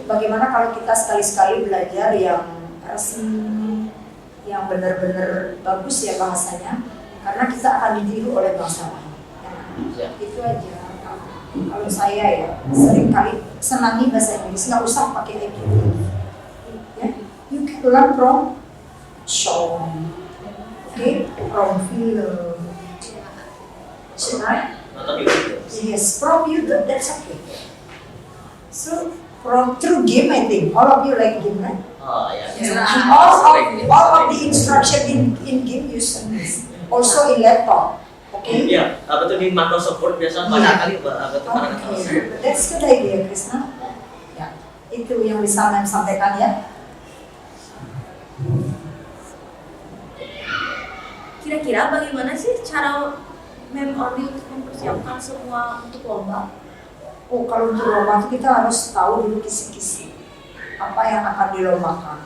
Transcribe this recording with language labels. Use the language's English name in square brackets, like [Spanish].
[Indonesian] Bagaimana kalau kita sekali-sekali belajar yang resmi, yang benar-benar bagus ya bahasanya, karena kita akan ditiru oleh bangsa lain. Ya, itu aja. Kalau saya ya sering kali senangi bahasa Inggris, nggak usah pakai EQ. Ya, [English] you can learn from song, okay, from film. Right? [Indonesian] Nonton YouTube. [English] Yes, from YouTube, that's okay. So, from through game, I think all of you like game, right? [Indonesian] Oh ya. [English] And all of the instruction in game use English. Also in laptop, okay? [Indonesian] Iya, apa tuh di Microsoft Word biasa banyak kali apa tuh kadang [English] Okay, that's good idea, Krishna. [Indonesian] Ya, itu yang bisa Mem sampaikan ya. Kira-kira bagaimana sih cara Mem Orly untuk mempersiapkan semua untuk lomba? Oh, kalau untuk lomba itu kita harus tahu dulu kisi-kisi apa yang akan dilombakan.